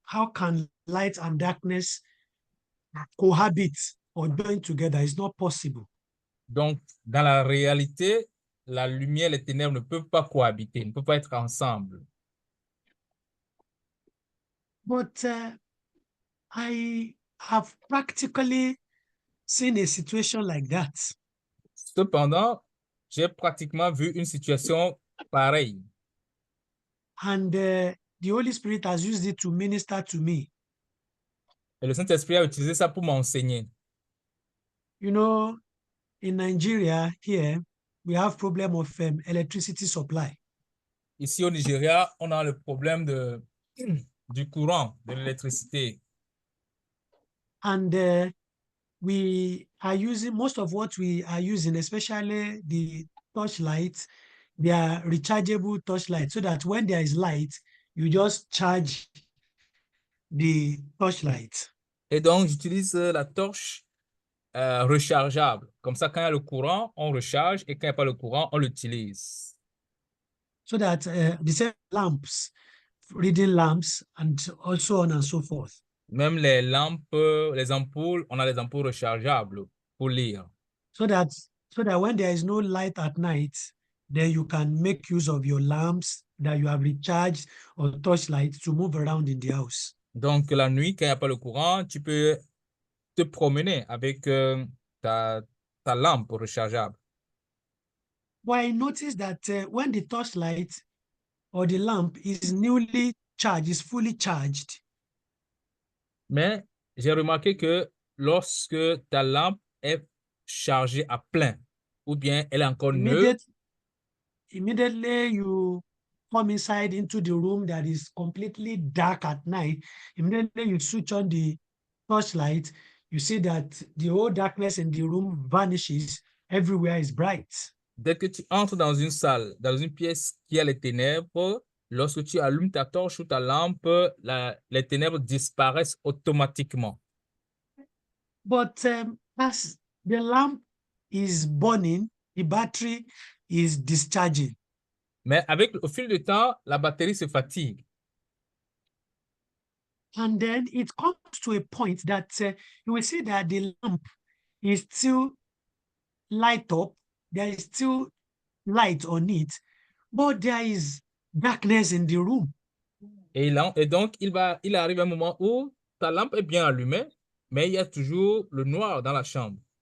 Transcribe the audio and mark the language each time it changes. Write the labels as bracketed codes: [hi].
[en] How can light and darkness cohabit or join together? It's not possible. [fr] Donc, dans la réalité, la lumière et les ténèbres ne peuvent pas cohabiter, ne peuvent pas être ensemble. [en] But I have practically seen a situation like that. [fr] Cependant, j'ai pratiquement vu une situation pareille. [en] And the Holy Spirit has used it to minister to me. [fr] Et le Saint-Esprit a utilisé ça pour m'enseigner. [en] You know, in Nigeria here, we have problem of electricity supply. [fr] Ici au Nigeria, on a le problème du courant, de l'électricité. [en] And we are using most of what we are using, especially the torchlights, they are rechargeable torchlights, so that when there is light, you just charge the torchlight. [fr] Et donc, j'utilise la torche rechargeable. Comme ça, quand il y a le courant, on recharge et quand il n'y a pas le courant, on l'utilise. [en] So that the same lamps, reading lamps, and also on and so forth. [fr] Même les lampes, les ampoules, on a les ampoules rechargeables pour lire. [en] So that when there is no light at night, then you can make use of your lamps that you have recharged or torchlight to move around in the house. [fr] Donc, la nuit, quand il n'y a pas le courant, tu peux te promener avec ta lampe rechargeable. [en] But I noticed that when the torchlight or the lamp is newly charged, is fully charged, [fr] Mais j'ai remarqué que lorsque ta lampe est chargée à plein, ou bien elle est encore neuve, [en] immediately you come inside into the room that is completely dark at night. Immediately you switch on the torchlight, you see that the whole darkness in the room vanishes. Everywhere is bright. [fr] dès que tu entres dans une salle, dans une pièce qui a les ténèbres, lorsque tu allumes ta torche ou ta lampe, les ténèbres disparaissent automatiquement. [en] But as the lamp is burning, the battery is discharging. [fr] Mais au fil du temps, la batterie se fatigue. [en] And then it comes to a point that you will see that the lamp is still light up. There is still light on it, but there is darkness in the room. [fr] Et donc, il arrive un moment où ta lampe est bien allumée, mais il y a toujours le noir dans la chambre.